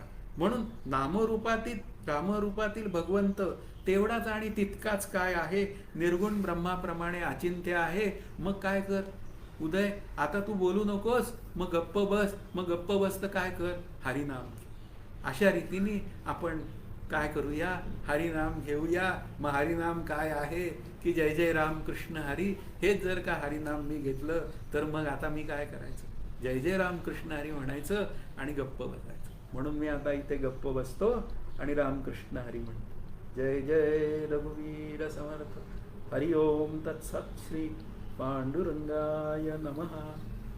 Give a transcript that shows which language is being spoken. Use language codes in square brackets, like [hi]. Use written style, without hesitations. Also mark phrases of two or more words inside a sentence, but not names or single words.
[mr] म्हणून नामरूपातील रामरूपातील भगवंत तेवढाच आणि तितकाच काय आहे, निर्गुण ब्रह्माप्रमाणे अचिंत्य आहे. मग काय कर उदय, आता तू बोलू नकोस, मग गप्प बस. मग गप्प बस तर काय कर, हरिनाम. अशा रीतीने आपण काय करूया, हरिनाम घेऊया. मग हरिनाम काय आहे की जय जय राम कृष्ण हरी. हेच जर का हरिनाम मी घेतलं तर मग आता मी काय करायचं? जय जय राम कृष्ण हरी म्हणायचं आणि गप्प बसायचं. म्हणून मी आता इथे गप्प बसतो आणि रामकृष्ण हरी म्हणतो. जय जय रघुवीर समर्थ. [sa] हरि ओम तत्सत. श्री पांडुरंगाय नमः.